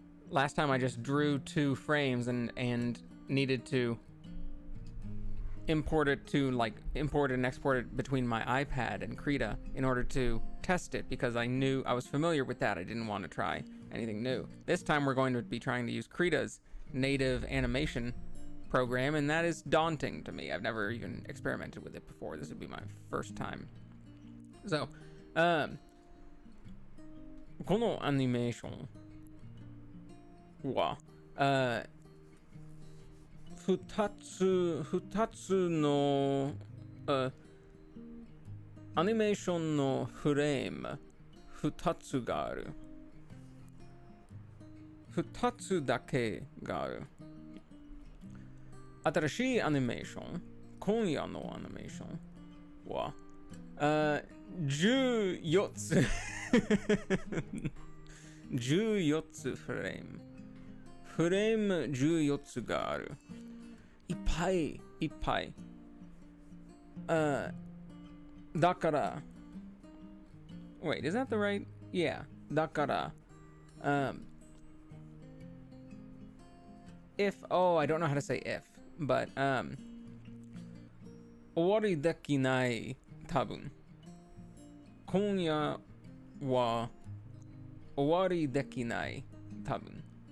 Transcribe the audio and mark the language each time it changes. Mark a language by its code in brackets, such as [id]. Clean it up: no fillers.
[en] Last time I just drew 2 frames and needed to import it and export it between my iPad and Krita in order to test it, because I knew I was familiar with that. I didn't want to try anything new. This time we're going to be trying to use Krita's native animation program, and that is daunting to me. I've never even experimented with it before. This would be my first time. So, [ja] このアニメーションは、2つの、アニメーションのフレーム2つがある。 2つだけがある。新しいアニメーション、今夜のアニメーションは、14つ14つフレーム14つがある。いっぱいいっぱい。だから [en] Wait, is that the right? Yeah. [ja] だから [en] if, oh, I don't know how to say if, but [ja] 終わりできない多分。今夜は終わりできない多分。